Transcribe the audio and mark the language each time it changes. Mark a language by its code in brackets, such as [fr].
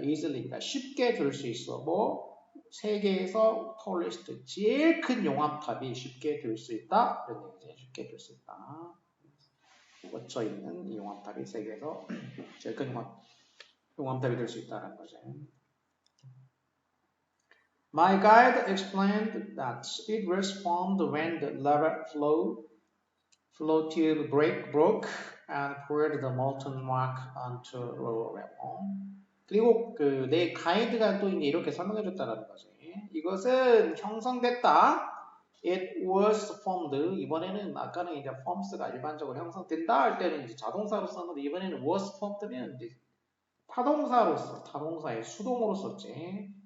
[ko] easily니까 쉽게 될 수 있어. 뭐 세계에서 tallest 제일 큰 용암탑이 쉽게 될 수 있다. 이런 얘기지. 쉽게 될 수 있다. 뻗쳐 있는 이 용암탑이 세계에서 제일 큰 용암탑이 될 수 있다는 거지. [en] My guide explained that it was formed when the lava flow tube broke and poured the molten rock onto lower level. [ko] 그리고 그 내 가이드가 또 이제 이렇게 설명해 줬다는 거지. 이것은 형성됐다. [en] It was formed. [ko] 이번에는 아까는 이제 forms가 일반적으로 형성된다 할 때는 이제 자동사로 썼는데 이번에는 was formed면 이제 타동사로서 타동사의 수동으로 썼지.